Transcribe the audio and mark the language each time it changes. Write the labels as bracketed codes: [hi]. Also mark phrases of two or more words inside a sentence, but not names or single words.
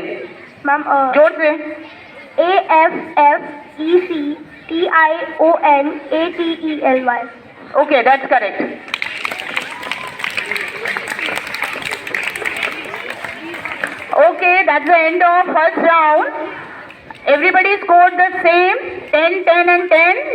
[en] Ma'am, [hi] जोर से. [en] A-F-F-E-C-T-I-O-N-A-T-E-L-Y. Okay, that's correct. that's the end of first round. Everybody scored the same 10, 10 and 10.